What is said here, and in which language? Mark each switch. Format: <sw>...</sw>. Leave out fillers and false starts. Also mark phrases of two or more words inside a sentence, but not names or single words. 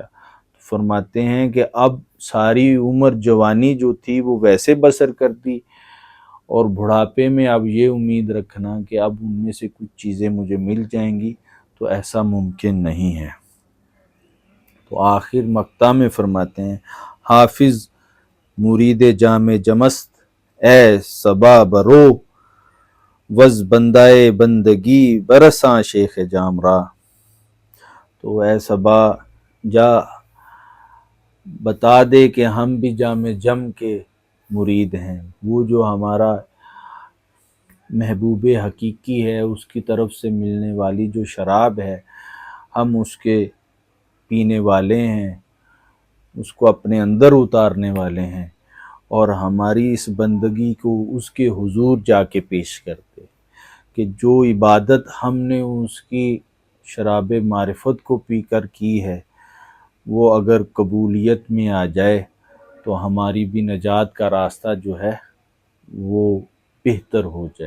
<ur>فرماتے ہیں کہ اب ساری عمر جوانی جو تھی وہ ویسے بسر کر دی، اور بڑھاپے میں اب یہ امید رکھنا کہ اب ان میں سے کچھ چیزیں مجھے مل جائیں گی، تو ایسا ممکن نہیں ہے۔ تو آخر مقطع میں فرماتے ہیں،</ur> <fa>حافظ مرید جام جمست اے صبا برو، وز بندائے بندگی برساں شیخ جام را۔</fa> <ur>تو اے صبا جا بتا دے کہ ہم بھی جام جم کے مرید ہیں، وہ جو ہمارا محبوب حقیقی ہے اس کی طرف سے ملنے والی جو شراب ہے ہم اس کے پینے والے ہیں، اس کو اپنے اندر اتارنے والے ہیں، اور ہماری اس بندگی کو اس کے حضور جا کے پیش کرتے کہ جو عبادت ہم نے اس کی شراب معرفت کو پی کر کی ہے وہ اگر قبولیت میں آ جائے تو ہماری بھی نجات کا راستہ جو ہے وہ بہتر ہو جائے۔</ur>